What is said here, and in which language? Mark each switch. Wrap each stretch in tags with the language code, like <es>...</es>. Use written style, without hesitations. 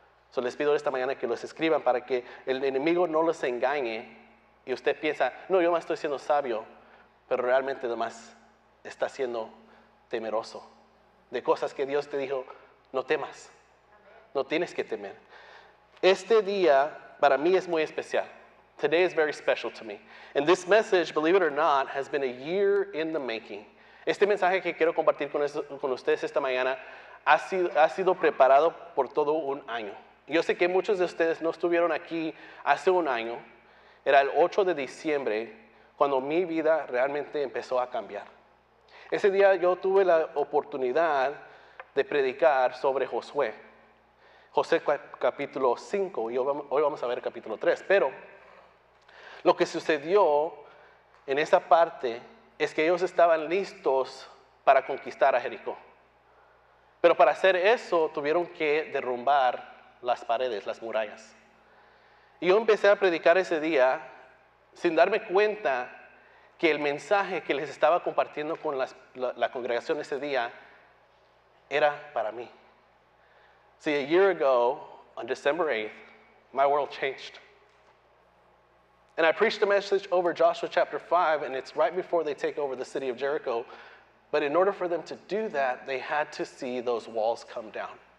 <es>So, les pido esta mañana que los escriban para que el enemigo no los engañe y usted piensa, no, yo más estoy siendo sabio, pero realmente además está siendo temeroso de cosas que Dios te dijo, no temas, no tienes que temer. Este día para mí es muy especial.</es> <en>Today is very special to me. And this message, believe it or not, has been a year in the making.</en> <es>Este mensaje que quiero compartir con ustedes esta mañana ha sido preparado por todo un año. Yo sé que muchos de ustedes no estuvieron aquí hace un año. Era el 8 de diciembre cuando mi vida realmente empezó a cambiar. Ese día yo tuve la oportunidad de predicar sobre Josué. Josué capítulo 5 y hoy vamos a ver capítulo 3. Pero lo que sucedió en esa parte es que ellos estaban listos para conquistar a Jericó. Pero para hacer eso tuvieron que derrumbar las paredes, las murallas. Y yo empecé a predicar ese día sin darme cuenta que el mensaje que les estaba compartiendo con la congregación ese día era para mí.</es> <en>See, a year ago, on December 8th, my world changed. And I preached a message over Joshua chapter 5, and it's right before they take over the city of Jericho. But in order for them to do that, they had to see those walls come down.</en>